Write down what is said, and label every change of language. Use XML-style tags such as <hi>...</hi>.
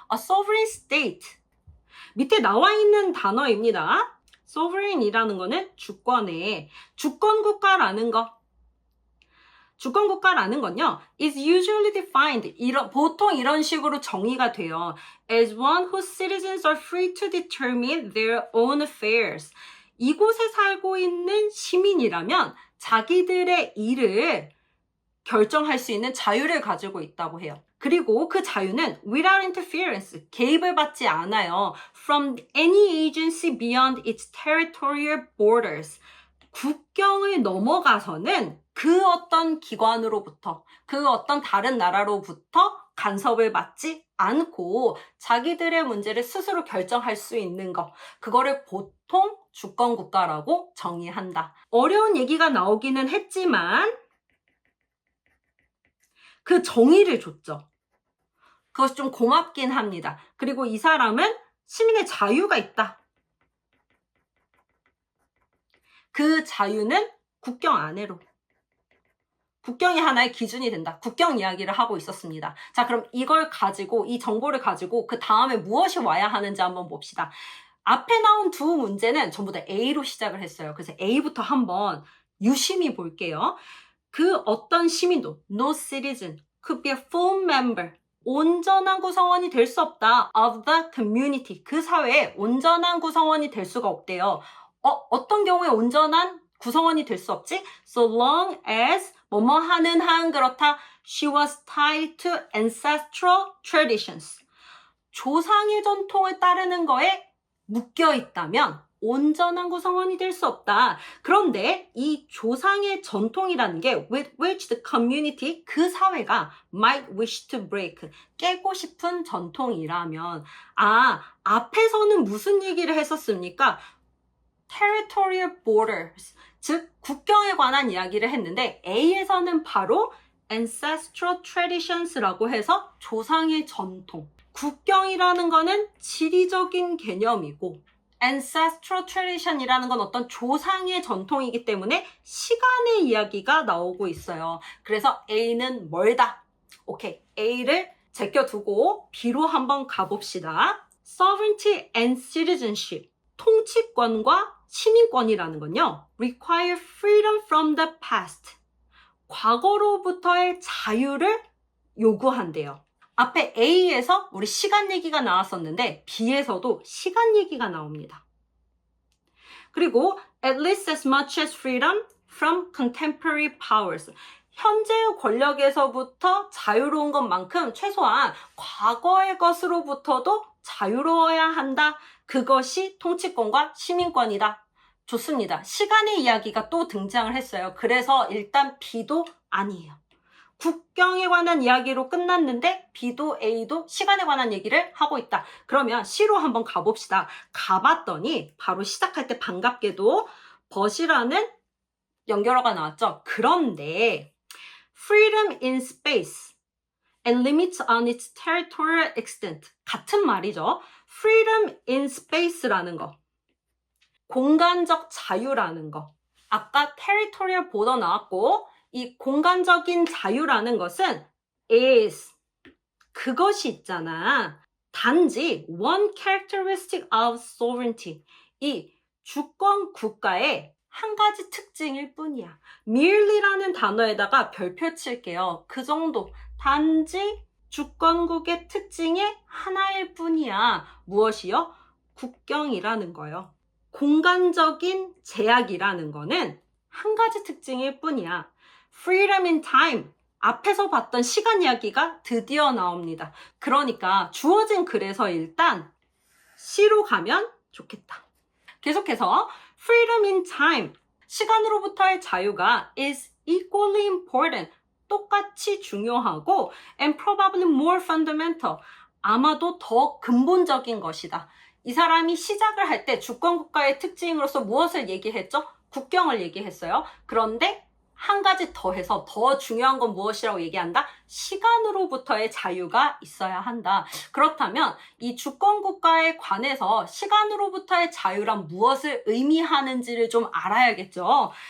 <en>A sovereign state.</en> <ko>밑에 나와 있는 단어입니다. sovereign이라는 거는 주권 국가라는 거. 주권 국가라는 건요,</ko> <en>is usually defined.</en> <ko>보통 이런 식으로 정의가 돼요.</ko> <en>As one whose citizens are free to determine their own affairs.</en> <ko>이곳에 살고 있는 시민이라면 자기들의 일을 결정할 수 있는 자유를 가지고 있다고 해요. 그리고 그 자유는</ko> <en>without interference,</en> <ko>개입을 받지 않아요.</ko> <en>From any agency beyond its territorial borders.</en> <ko>국경을 넘어가서는 그 어떤 기관으로부터, 그 어떤 다른 나라로부터 간섭을 받지 않고 자기들의 문제를 스스로 결정할 수 있는 것, 그거를 보통 주권국가라고 정의한다. 어려운 얘기가 나오기는 했지만 그 정의를 줬죠. 그것이 좀 고맙긴 합니다. 그리고 이 사람은 시민의 자유가 있다. 그 자유는 국경 안으로. 국경이 하나의 기준이 된다. 국경 이야기를 하고 있었습니다. 자, 그럼 이걸 가지고, 이 정보를 가지고 그 다음에 무엇이 와야 하는지 한번 봅시다. 앞에 나온 두 문제는 전부 다 A로 시작을 했어요. 그래서 A부터 한번 유심히 볼게요. 그 어떤 시민도</ko> <en>no citizen could be a full member.</en> <ko>온전한 구성원이 될 수 없다.</ko> <en>of the community.</en> <ko>그 사회에 온전한 구성원이 될 수가 없대요. 어떤 경우에 온전한 구성원이 될 수 없지?</ko> <en>So long as</en> <ko>뭐뭐 하는 한 그렇다.</ko> <en>She was tied to ancestral traditions.</en> <ko>조상의 전통을 따르는 거에 묶여 있다면 온전한 구성원이 될 수 없다. 그런데 이 조상의 전통이라는 게</ko> <en>with which the community,</en> <ko>그 사회가</ko> <en>might wish to break,</en> <ko>깨고 싶은 전통이라면, 앞에서는 무슨 얘기를 했었습니까?</ko> <en>territorial borders,</en> <ko>즉 국경에 관한 이야기를 했는데 A에서는 바로 ancestral traditions라고 해서 조상의 전통. 국경이라는 거는 지리적인 개념이고 ancestral tradition이라는 건 어떤 조상의 전통이기 때문에 시간의 이야기가 나오고 있어요. 그래서 A는 멀다. 오케이, A를 제껴두고 B로 한번 가봅시다.</ko> <en>Sovereignty and citizenship.</en> <ko>통치권과 시민권이라는 건요,</ko> <en>require freedom from the past.</en> <ko>과거로부터의 자유를 요구한대요. 앞에 A에서 우리 시간 얘기가 나왔었는데 B에서도 시간 얘기가 나옵니다.</ko> <en>그리고 at least as much as freedom from contemporary powers.</en> <ko>현재의 권력에서부터 자유로운 것만큼 최소한 과거의 것으로부터도 자유로워야 한다. 그것이 통치권과 시민권이다. 좋습니다. 시간의 이야기가 또 등장을 했어요. 그래서 일단 B도 아니에요. 국경에 관한 이야기로 끝났는데 B도 A도 시간에 관한 얘기를 하고 있다. 그러면 C로 한번 가봅시다. 가봤더니 바로 시작할 때 반갑게도 but이라는 연결어가 나왔죠.</ko> <en>그런데 freedom in space and limits on its territorial extent.</en> <ko>같은 말이죠.</ko> <en>freedom in space라는 거.</en> <ko>공간적 자유라는 거. 아까 territorial border 나왔고 이 공간적인 자유라는 것은 is, 그것이 있잖아.</ko> <en>단지 one characteristic of sovereignty.</en> <ko>이 주권 국가의 한 가지 특징일 뿐이야. merely라는 단어에다가 별표 칠게요. 그 정도. 단지 주권국의 특징의 하나일 뿐이야. 무엇이요? 국경이라는 거요. 공간적인 제약이라는 거는 한 가지 특징일 뿐이야.</ko> <en>freedom in time.</en> <ko>앞에서 봤던 시간 이야기가 드디어 나옵니다. 그러니까 주어진 글에서 일단 C로 가면 좋겠다. 계속해서</ko> <en>freedom in time.</en> <ko>시간으로부터의 자유가</ko> <en>is equally important.</en> <ko>똑같이 중요하고</ko> <en>and probably more fundamental.</en> <ko>아마도 더 근본적인 것이다. 이 사람이 시작을 할 때 주권국가의 특징으로서 무엇을 얘기했죠? 국경을 얘기했어요. 그런데 한 가지 더 해서 더 중요한 건 무엇이라고 얘기한다? 시간으로부터의 자유가 있어야 한다. 그렇다면 이 주권국가에 관해서 시간으로부터의 자유란 무엇을 의미하는지를 좀 알아야겠죠.</ko>